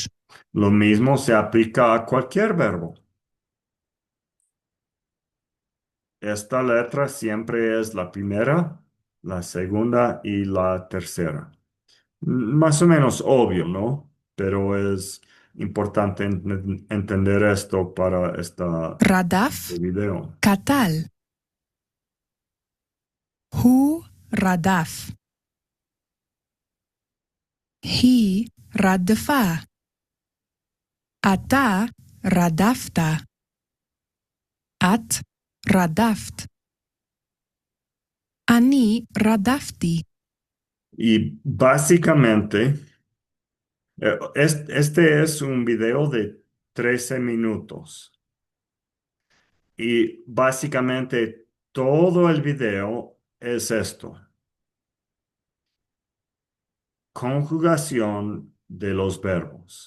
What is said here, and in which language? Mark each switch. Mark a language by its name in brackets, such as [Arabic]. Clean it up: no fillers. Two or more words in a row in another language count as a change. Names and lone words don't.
[Spanish] Lo mismo se aplica a cualquier verbo. Esta letra siempre es la primera, la segunda y la tercera. Más o menos obvio, ¿no? pero es importante entender esto para este [Hebrew] רדף, [Spanish] video. [Hebrew] קטל. הוא רדף. היא רדפה. אתה רדפת. את רדפת. אני רדפתי. [Spanish] Y básicamente, este es un video de 13 minutos. Y básicamente todo el video es esto. Conjugación de los verbos.